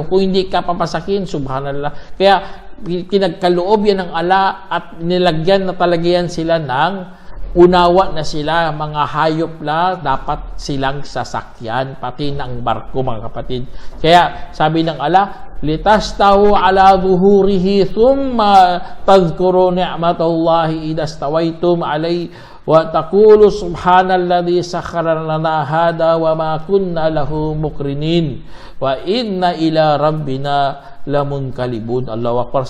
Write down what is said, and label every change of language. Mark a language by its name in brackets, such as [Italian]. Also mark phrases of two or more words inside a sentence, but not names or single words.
[Filipino] Kung hindi ka papasakin, subhanallah. Kaya kinagkaloob yan ng Allah at nilagyan na talaga yan sila ng unawa na sila, mga hayop na dapat silang sasakyan, pati ng barko, mga kapatid. Kaya sabi ng Allah, [Arabic] لتستووا على ظهوره ثم تذكروا نعمة الله إذا استويتم عليه وتقولوا سبحان الذي سخر لنا هذا وما كنا له مقرنين وإنا إلى ربنا لمنقلبون الله أكبر.